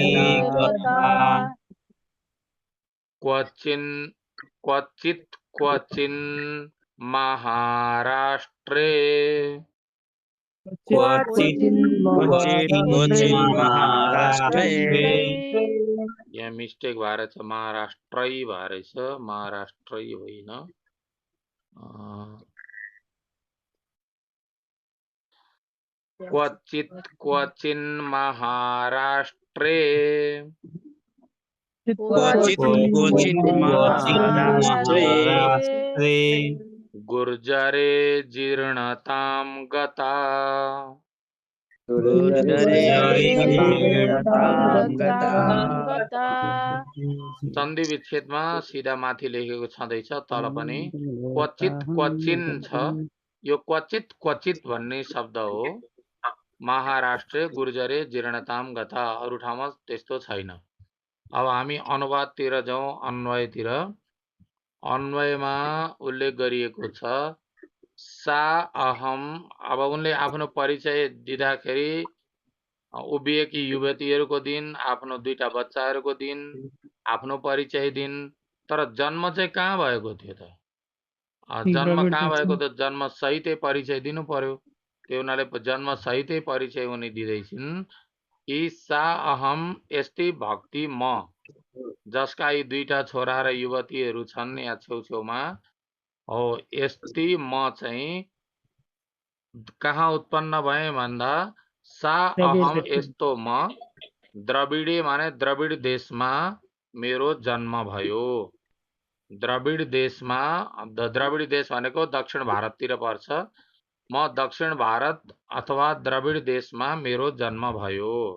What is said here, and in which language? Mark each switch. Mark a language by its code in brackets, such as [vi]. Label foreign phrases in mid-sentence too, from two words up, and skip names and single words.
[sa] गता गता क्वचिन् महाराष्ट्रे क्वचित् क्वचिन् महाराष्ट्रे महाराष्ट्रे [ne] यहाँ मिस्टेक भएर छ महाराष्ट्रै भएर छ महाराष्ट्रै होइन [sa] क्वचिन् महाराष्ट्रे क्वचिन् महाराष्ट्रे महाराष्ट्रे गुर्जरे जीर्णतां गता गुर्जरे जीर्णतां गता [ne] सन्धि विच्छेदमा सिधा माथि लेखेको छँदैछ तल पनि क्वचिन् छ यो क्वचित भन्ने शब्द हो [sa] महाराष्ट्र गुर्जरे जीर्णतां गता [ne] अरु ठाउँमा त्यस्तो छैन अब हामी अनुवादतिर जाउँ अन्वयतिर अन्वयमा उल्लेख गरिएको छ [sa] सा अहम [ne] अब उनले आफ्नो परिचय दिँदाखेरि उभिएकी युवतीहरूको दिन आफ्नो दुईटा बच्चाहरूको दिन आफ्नो परिचय दिन तर जन्म चाहिँ कहाँ भएको थियो त जन्म कहाँ भएको त जन्म सहितै परिचय दिनु पर्यो त्यो हुनाले जन्म सहितै परिचय उनी दिँदैछिन् कि [sa] सा अहम [ne] यस्तै भक्ति म जसका यी दुईटा छोरा र युवतीहरू छन् यहाँ छेउछेउमा हो यस्तै म चाहिँ कहाँ उत्पन्न भए भन्दा [sa] सा अहम [ne] यस्तो म द्रविडे माने द्रविड देशमा मेरो जन्म भयो द्रविड देशमा द्रविड देश भनेको दक्षिण भारततिर पर्छ म दक्षिण भारत अथवा द्रविड देशमा मेरो जन्म भयो